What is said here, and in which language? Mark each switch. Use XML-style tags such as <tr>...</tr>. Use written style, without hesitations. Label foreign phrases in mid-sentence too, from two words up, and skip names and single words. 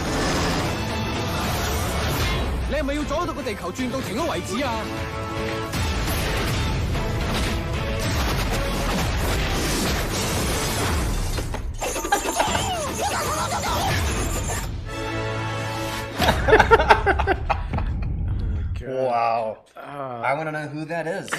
<yue>你係咪要阻到個地球轉到停咗為止啊？</yue> <en>wow. I want to know who that is.</en>